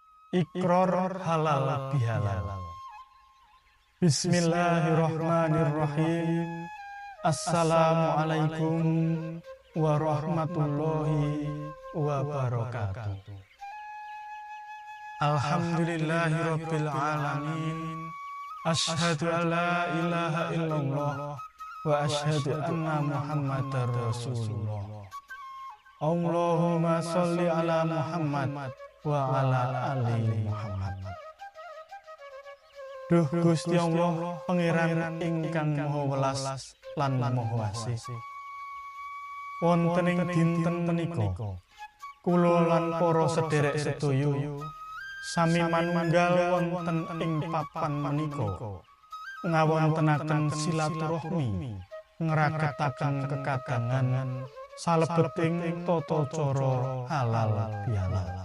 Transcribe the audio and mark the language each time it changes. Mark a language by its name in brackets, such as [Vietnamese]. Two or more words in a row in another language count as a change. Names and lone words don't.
[Indonesian] Iqrar halal bihalal. [Arabic] بسم الله الرحمن الرحيم. السلام عليكم ورحمة الله وبركاته. الحمد لله رب العالمين. أشهد أن لا إله إلا الله وأشهد أن محمدا رسول الله. اللهم صل على محمد وعلى آل محمد. [Javanese] Duh Gusti Allah, Pangeran ingkang Maha Welas lan Maha Asih. Wonten ing dinten menika, kula lan para sedherek sedaya sami manunggal wonten ing papan menika ngawontenaken silaturahmi, ngragetaken kekadangan salebeting tata cara halal bihalal.